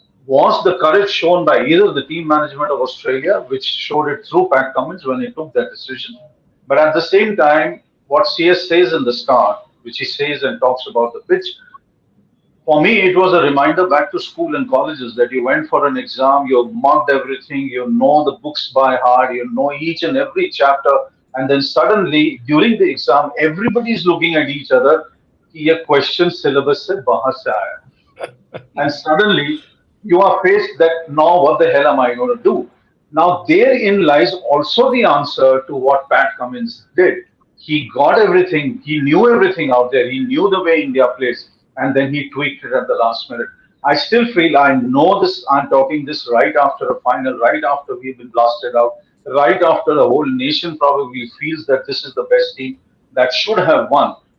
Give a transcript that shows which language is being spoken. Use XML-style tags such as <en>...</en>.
<en>was the courage shown by either the team management of Australia, which showed it through Pat Cummins when he took that decision, but at the same time, what CS says in the start, which he says and talks about the pitch, for me, it was a reminder back to school and colleges that you went for an exam, you marked everything, you know the books by heart, you know each and every chapter, and then suddenly during the exam, everybody is looking at each other.</en> <hi>कि ये question syllabus से बाहर से आया है.</hi> <en>And suddenly you are faced that now what the hell am I going to do? Now therein lies also the answer to what Pat Cummins did. He got everything, he knew everything out there, he knew the way India plays, and then he tweaked it at the last minute. I still feel I know this, I'm talking this right after a final, right after we've been blasted out, right after the whole nation probably feels that this is the best team that should have won.</en>